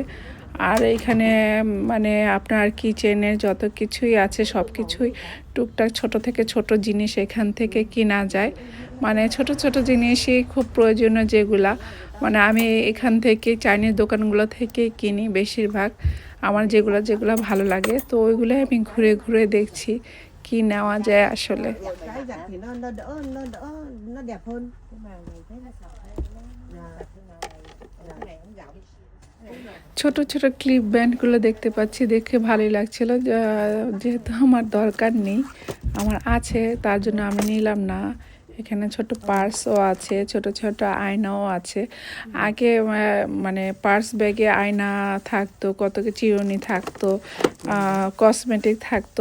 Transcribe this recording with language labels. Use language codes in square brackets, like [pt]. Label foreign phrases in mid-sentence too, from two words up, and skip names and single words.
[bn] আর এখানে আপনার কিচেনের যত কিছুই আছে সব কিছুই টুকটাক ছোট থেকে ছোট জিনিস এখান থেকে কিনা যায়। ছোট ছোট জিনিসই খুব প্রয়োজনীয় যেগুলা, আমি এখান থেকে চাইনিজ দোকানগুলো থেকে কিনি বেশিরভাগ। আমার যেগুলো যেগুলো ভালো লাগে, তো ওইগুলোই আমি ঘুরে ঘুরে দেখছি কি নেওয়া যায় আসলে। [vi] Cái giặt thì nó đẹp hơn. Nhưng mà mình thấy nó sợ hay cái này cũng rộng. [bn] ছোট ছোট [en] clip bands [bn] দেখতে পাচ্ছি, দেখে ভালোই লাগছিল, যেহেতু আমার দরকার নেই, আমার আছে তার জন্য আমি নিলাম না। এখানে ছোট পার্সও আছে, ছোট ছোট আয়নাও আছে। আগে পার্স ব্যাগে আয়না থাকতো, কত কি চিরুনি থাকতো, কসমেটিক থাকতো।